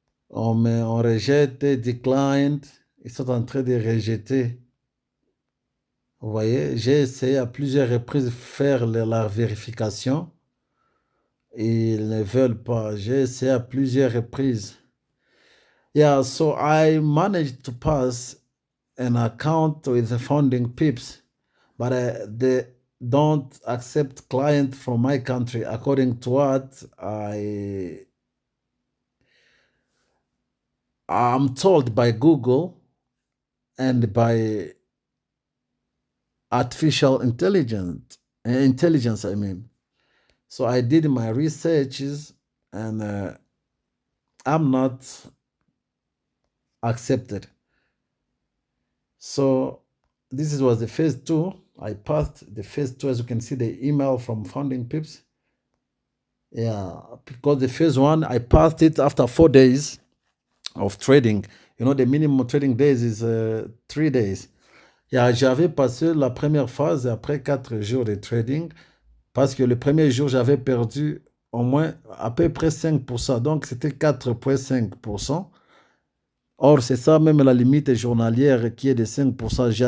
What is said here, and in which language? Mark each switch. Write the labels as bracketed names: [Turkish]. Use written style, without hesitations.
[French] On rejette, declined. Ils sont en train de rejeter. Vous voyez, j'ai essayé à plusieurs reprises de faire la vérification. Ils ne veulent pas. J'ai essayé à plusieurs reprises. [English] Yeah, so I managed to pass an account with the Founding Pips, but they don't accept client from my country according to what I'm told by Google and by artificial intelligence, I mean. So I did my researches and I'm not accepted. So this was the phase 2. I passed the phase 2, as you can see the email from Founding Pips. Yeah, because the phase 1, I passed it after 4 days of trading. You know, the minimum trading days is 3 days. Yeah, [French] j'avais passé la première phase après 4 jours de trading parce que le premier jour, j'avais perdu au moins à peu près 5%. Donc, c'était 4,5%. Or, c'est ça même la limite journalière qui est de 5%.